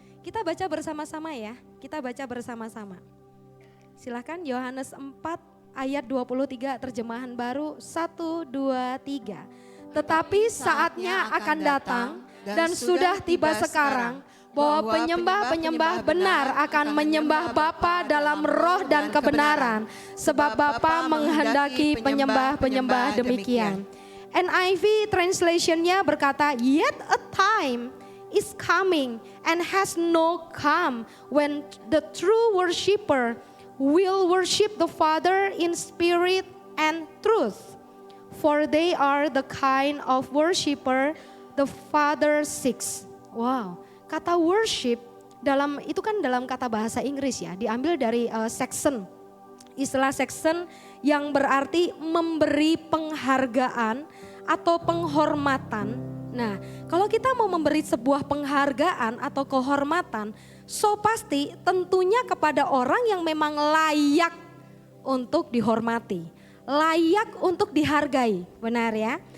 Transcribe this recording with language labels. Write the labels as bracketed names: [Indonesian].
[Indonesian] Kita baca bersama-sama ya. Kita baca bersama-sama. Silakan Yohanes 4 ayat 23 terjemahan baru 1, 2, 3. Tetapi saatnya akan datang dan sudah tiba sekarang bahwa penyembah-penyembah benar akan menyembah Bapa dalam roh dan kebenaran, sebab Bapa menghendaki penyembah-penyembah demikian. NIV translationnya berkata, [English] yet a time is coming and has no come when the true worshipper will worship the Father in spirit and truth. For they are the kind of worshipper the Father seeks. [Indonesian] Wow, kata worship itu kan dalam kata bahasa Inggris ya, diambil dari section. Istilah section yang berarti memberi penghargaan atau penghormatan. Nah, kalau kita mau memberi sebuah penghargaan atau kehormatan, so pasti tentunya kepada orang yang memang layak untuk dihormati, layak untuk dihargai, benar ya?